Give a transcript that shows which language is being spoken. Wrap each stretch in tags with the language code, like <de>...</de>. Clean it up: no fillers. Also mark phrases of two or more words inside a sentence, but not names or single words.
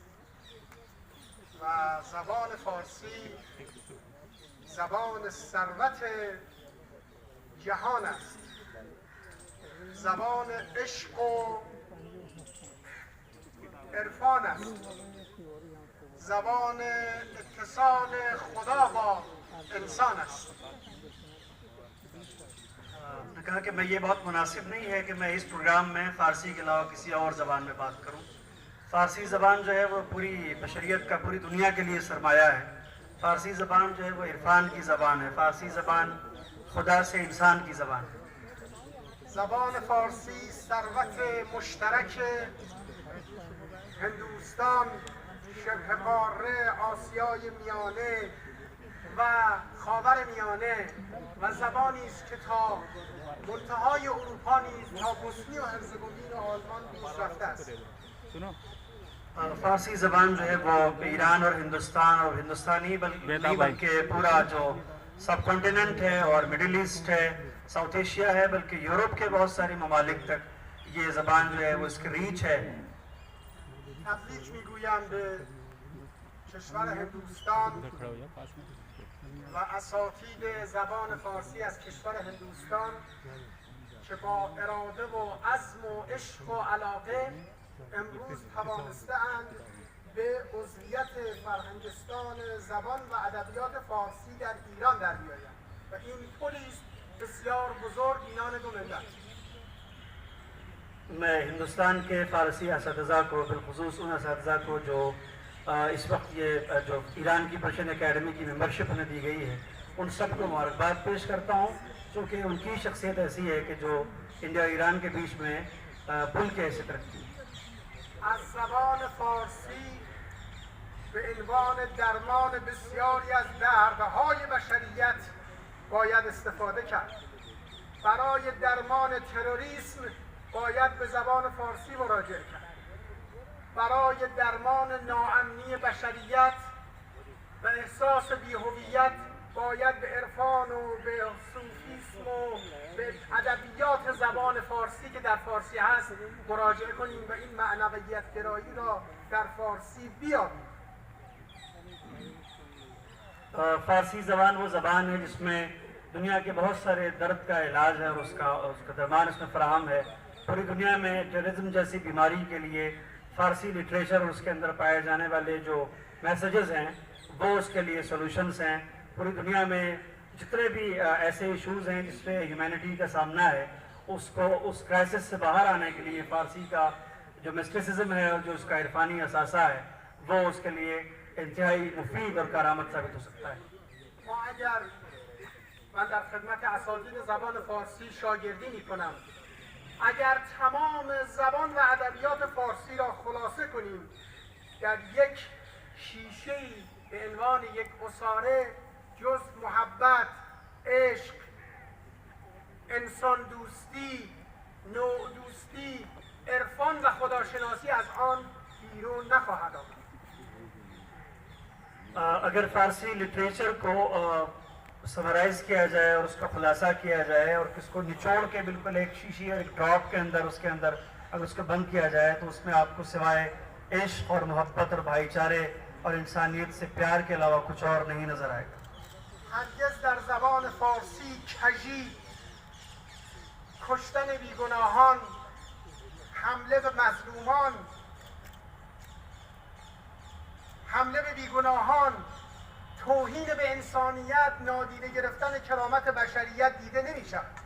<fa>و زبان فارسی زبان ثروت جهان است، زبان عشق و عرفان است، زبان اتصال خدا با انسان است.</fa> <hi>ने कहा कि मैं ये बहुत मुनासिब नहीं है कि मैं इस प्रोग्राम में फ़ारसी के अलावा किसी और ज़बान में बात करूं. फ़ारसी ज़बान जो है वो पूरी बशरियत का, पूरी दुनिया के लिए सरमाया है. फ़ारसी ज़बान जो है वो इरफान की ज़बान है. फ़ारसी ज़बान खुदा से इंसान की ज़बान है.</hi> <fa>زبان فارسی ثروت مشترک هندوستان، شبه قاره آسیای میانه و خاور میانه و زبانی است که تا منتهای اروپا نیز تا بوسنی و هرزگوین و آلمان پیش رفته است.</fa> <hi>फ़ारसी ज़बान जो है वो ईरान और हिंदुस्तान और हिंदुस्तानी बल्कि पूरा जो सब कॉन्टिनेंट है और मिडिल ईस्ट है, साउथ एशिया है, बल्कि यूरोप के बहुत सारे ममालिक तक ये ज़बान जो है वो इसकी रीच है.</hi> <fa>تبریک میگویم به کشور هندوستان و اساتید زبان فارسی از کشور هندوستان که با اراده و عزم و عشق و علاقه امروز توانسته‌اند به عضویت فرهنگستان زبان و ادبیات فارسی در ایران در بیایند و این پلی است بسیار بزرگ میان دو ملت.</fa> <hi>मैं हिंदुस्तान के फ़ारसी اساتذہ को, बिलखुसूस उन اساتذہ को जो इस वक्त ये जो ईरान की पर्शियन एकेडमी की मेंबरशिप उन्हें दी गई है, उन सबको मुबारकबाद पेश करता हूँ, क्योंकि उनकी शख्सियत ऐसी है कि जो इंडिया और ईरान के बीच में पुल के ऐसे तरक्की।</hi> <fa>از زبان فارسی به عنوان درمان بسیاری از دردهای بشریت باید استفاده کرد. برای درمان تروریسم باید به زبان فارسی مراجعه کرد. برای درمان ناامنی بشریت و احساس بی‌هویت باید به عرفان و به صوفیسم و به ادبیات زبان فارسی که در فارسی هست مراجعه کنیم و این معنویت گرایی را در فارسی بیابیم.</fa> <hi>फारसी ज़बान वो ज़बान है जिसमें दुनिया के बहुत सारे दर्द का इलाज है और उसका दरमान इसमें फराहम है। पूरी दुनिया में टेररिज्म जैसी बीमारी के लिए फ़ारसी लिटरेचर और उसके अंदर पाए जाने वाले जो मैसेजेस हैं वो उसके लिए सॉल्यूशंस हैं। पूरी दुनिया में जितने भी ऐसे इश्यूज़ हैं जिसपे ह्यूमैनिटी का सामना है, उसको उस क्राइसिस से बाहर आने के लिए फ़ारसी का जो मिस्टिसिज्म है और जो उसका इरफानी असासा है वो उसके लिए इंतहाई मुफीद और कारामत साबित हो सकता है।</hi> <fa>ما اگر من در خدمت اساتید زبان فارسی شاگردی میکنم، اگر تمام زبان و ادبیات فارسی را خلاصه کنیم در یک شیشه‌ای به عنوان یک اساره، جز محبت، عشق، انسان دوستی، نوع دوستی، عرفان و خداشناسی از آن بیرون نخواهد آمد.</fa> <hi>अगर फ़ारसी लिटरेचर को समराइज़ किया जाए और उसका खुलासा किया जाए और इसको निचोड़ के बिल्कुल एक शीशी और एक ड्रॉप के अंदर उसके अंदर अगर उसको बंद किया जाए तो उसमें आपको सिवाय इश्क और मोहब्बत और भाईचारे और इंसानियत से प्यार के अलावा कुछ और नहीं नज़र आएगा।</hi> <fa>هرگز در زبان فارسی کژی، کشتن بیگناهان، حمله به مظلومان، حمله به بیگناهان، توهین به انسانیت، نادیده گرفتن کرامت بشریت دیده نمی‌شود.</fa>